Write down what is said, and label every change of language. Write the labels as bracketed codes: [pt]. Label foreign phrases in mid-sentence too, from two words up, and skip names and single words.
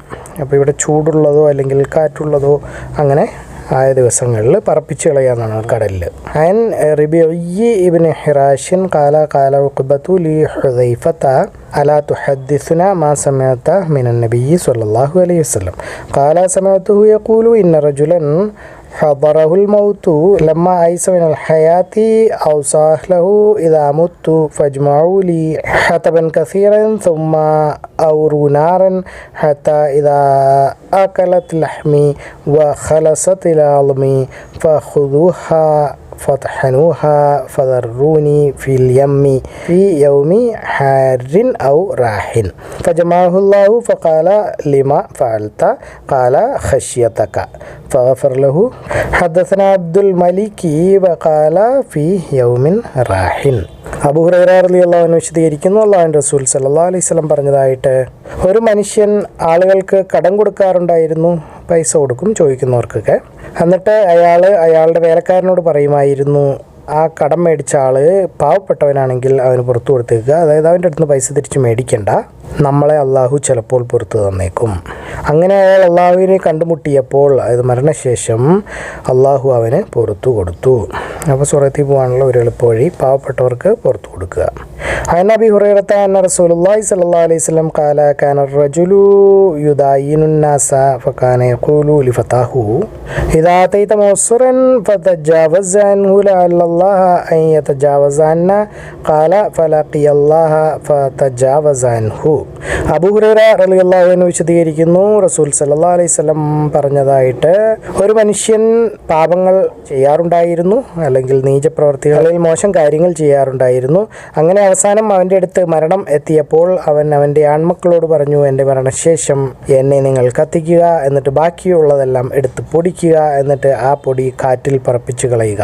[ml] അപ്പോൾ ഇവിടെ ചൂടുള്ളതോ അല്ലെങ്കിൽ കാറ്റുള്ളതോ അങ്ങനെ ആയ ദിവസങ്ങളിൽ പറപ്പിച്ച് കളയാന്നാണ് കടലിൽ. [ar] عن ربعي بن حراش قال قال عقبة لحذيفة ألا تحدثنا ما سمعت من النبي صلى الله عليه وسلم قال سمعته يقول إن رجلا حضره الموت لما أيس من الحياة أوصى له إذا مت فاجمعوا لي حطبا كثيرا ثم أوروا نارا حتى إذا أكلت لحمي وخلصت إلى عظمي فخذوها فطحنوها فذروني في اليم في يوم حار أو راح فجمعه الله فقال لما فعلت قال خشيتك فغفر له. حدثنا عبد الملك وقال في يوم راح. [ml] അബൂ ഹുറൈറ [ar] رضي الله عنه [ml] വിശദീകരിക്കുന്നു, അല്ലാഹുവിൻ്റെ റസൂൽ [ar] صلى الله عليه وسلم [ml] പറഞ്ഞതായിട്ട്, ഒരു മനുഷ്യൻ ആളുകൾക്ക് കടം കൊടുക്കാറുണ്ടായിരുന്നു, പൈസ കൊടുക്കും ചോദിക്കുന്നവർക്കൊക്കെ. എന്നിട്ട് അയാളുടെ വേലക്കാരനോട് പറയുമായിരുന്നു, ആ കടം മേടിച്ച ആൾ പാവപ്പെട്ടവനാണെങ്കിൽ അവന് പുറത്തു കൊടുത്തേക്കുക, അതായത് അവൻ്റെ അടുത്ത് നിന്ന് പൈസ തിരിച്ച് മേടിക്കണ്ട, നമ്മളെ അള്ളാഹു ചിലപ്പോൾ പുറത്തു തന്നേക്കും. അങ്ങനെ അയാൾ അള്ളാഹുവിനെ കണ്ടുമുട്ടിയപ്പോൾ, അതായത് മരണശേഷം അള്ളാഹു അവന് പുറത്തു കൊടുത്തു. അപ്പോൾ സ്വർഗ്ഗത്തിൽ പോകാനുള്ള ഒരു എളുപ്പവഴി പാവപ്പെട്ടവർക്ക് പുറത്തു കൊടുക്കുക. [ar] عن أبي هريرة أن رسول الله صلى الله عليه وسلم قال كان الرجل يداين الناس فكان يقول لفتاه إذا أتيت موصرا فتجاوز عنه لعل الله أن يتجاوز عنا قال فلقي الله فتجاوز عنه. [ml] അബൂ ഹുറൈറ [ar] رضي الله عنه [ml] വിശദീകരിക്കുന്നു, റസൂൽ [ar] صلى الله عليه وسلم [ml] പറഞ്ഞതായിട്ട്, ഒരു മനുഷ്യൻ പാപങ്ങൾ ചെയ്യാറുണ്ടായിരുന്നു, അല്ലെങ്കിൽ നീചപ്രവർത്തികളിൽ മോശം കാര്യങ്ങൾ ചെയ്യാറുണ്ടായിരുന്നു. അങ്ങനെ അവസാനം അവൻ്റെ അടുത്ത് മരണം എത്തിയപ്പോൾ അവൻ അവൻ്റെ ആൺമക്കളോട് പറഞ്ഞു, എൻ്റെ മരണശേഷം എന്നെ നിങ്ങൾ കത്തിക്കുക, എന്നിട്ട് ബാക്കിയുള്ളതെല്ലാം എടുത്ത് പൊടിക്കുക, എന്നിട്ട് ആ പൊടി കാറ്റിൽ പറപ്പിച്ച് കളയുക.